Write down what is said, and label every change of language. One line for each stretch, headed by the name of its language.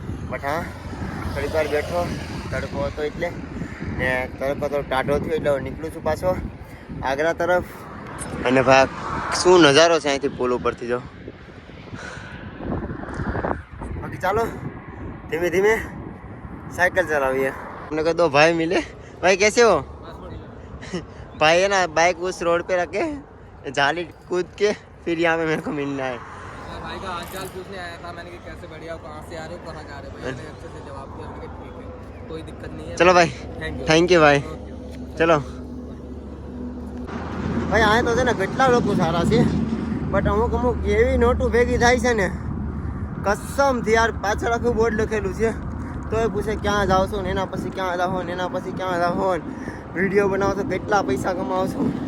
Gujarati: But હા થોડીક વાર બેઠો, તડકો હતો એટલે ને તડકો તો ટાઢો થયો એટલે નીકળું છું પાછો આગ્રા તરફ. અને ભાઈ શું નજારો છે અહીંથી પુલ ઉપરથી જો. બાકી ચાલો ધીમે ધીમે
Hindi: साइकिल चलाइए. अपने को 2 भाई मिले. भाई कैसे हो? भाई है ना बाइक उस रोड पे रखे जाली कूद के फिर यहाँ पे मेरे को मिलना है. भाई का हालचाल पूछने आया था मैंने कि कैसे बढ़िया हो, कहाँ से आ रहे हो, कहाँ जा रहे हो. मैंने अच्छे से जवाब दिया, मैंने कहा ठीक है कोई दिक्कत नहीं है. चलो भाई थैंक यू भाई.
Gujarati: चलो ભાઈ આ તો છે ને કેટલા લોકો સારા છે બટ અમુક એવી નોટો ભેગી થાય છે ને કસમથી યાર. પાછળ આખું બોર્ડ લખેલું છે તો એ પૂછે ક્યાં જાઓ છો ને એના પછી ક્યાં જાઓ ને એના પછી ક્યાં જાઓ ને વિડીયો બનાવો છો કેટલા પૈસા કમાવો છો.